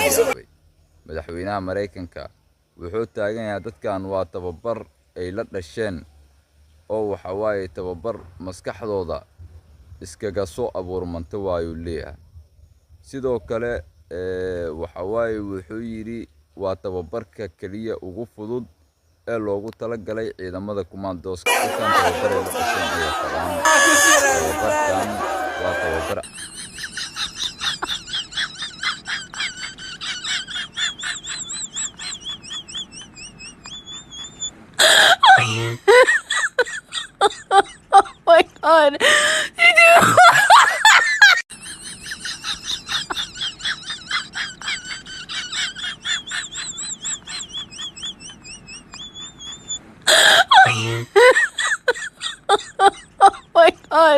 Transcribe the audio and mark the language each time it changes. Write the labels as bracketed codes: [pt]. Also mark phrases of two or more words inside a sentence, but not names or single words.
[so] yaabay madaxweynaha Mareykanka wuxuu taagan yahay dadkan waa tababar ay la dhasheen oo waxa waaye tababar maskaxdooda iskaga soo abuurmanta waayo leeyahay sidoo kale waxa waaye wuxuu yiri waa tababarka kaliya ugu fudud ee loogu talagalay ciidamada commandos-ka dadkan tababar ay la dhasheen ay qabaan tababarkan waa tababar [en] Oh my god. You do Oh my god.